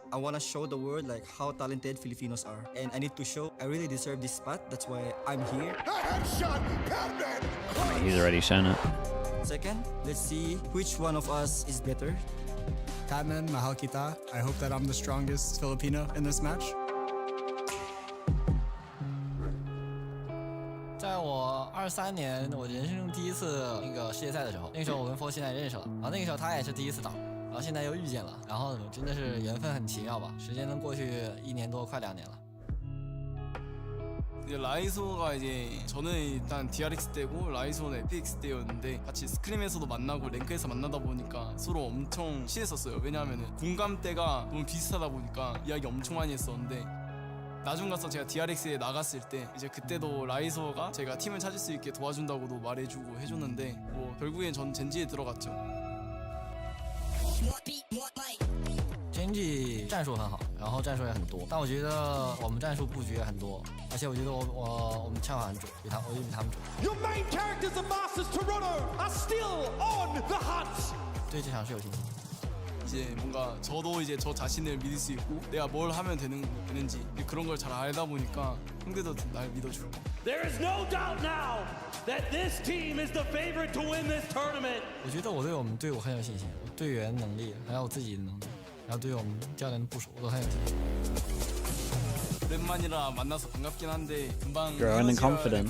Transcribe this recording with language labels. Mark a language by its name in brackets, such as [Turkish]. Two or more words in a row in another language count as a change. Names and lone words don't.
[English] I want to show the world like how talented Filipinos are, and I need to show I really deserve this spot. That's why I'm here. He's already shown it. Second, let's see which one of us is better. [Filipino] Patman, mahal kita. [English] I hope that I'm the strongest Filipino in this match. [Chinese] 在我23年我人生中第一次那个世界赛的时候，那个时候我跟 Four 现在认识了，然后那个时候他也是第一次打，然后现在又遇见了，然后真的是缘分很奇妙吧，时间能过去1年多，快2年了。 [Korean] 라이소가 이제 저는 일단 DRX 때고 라이소는 FX 때였는데 같이 스크림에서도 만나고 랭크에서 만나다 보니까 서로 엄청 친했었어요. 왜냐하면 공감대가 너무 비슷하다 보니까 이야기 엄청 많이 했었는데 나중 가서 제가 DRX에 나갔을 때 이제 그때도 라이소가 제가 팀을 찾을 수 있게 도와준다고도 말해주고 해줬는데 뭐 결국엔 전 젠지에 들어갔죠. [Chinese] GENG 战术很好，然后战术也很多，但我觉得我们战术布局也很多，而且我觉得我们枪法很准，我觉得比他们准。 [English] Your main characters of Masters Toronto are still on the hunt. [Chinese] 对这场是有信心。 [Korean] 이제 뭔가 저도 이제 저 자신을 믿을 수 있고 내가 뭘 하면 되는지 그런 걸 잘 알다 보니까 형들도 날 믿어주고. [English] There is no doubt now that this team is the favorite to win this tournament. [Chinese] 我觉得我对我们队伍很有信心，我队员能力还有我自己的能力，然后对我们教練的部署我都很有信心。 [Korean] 오랜만이라 만나서 반갑긴 한데 금방 [English] Growing in confidence.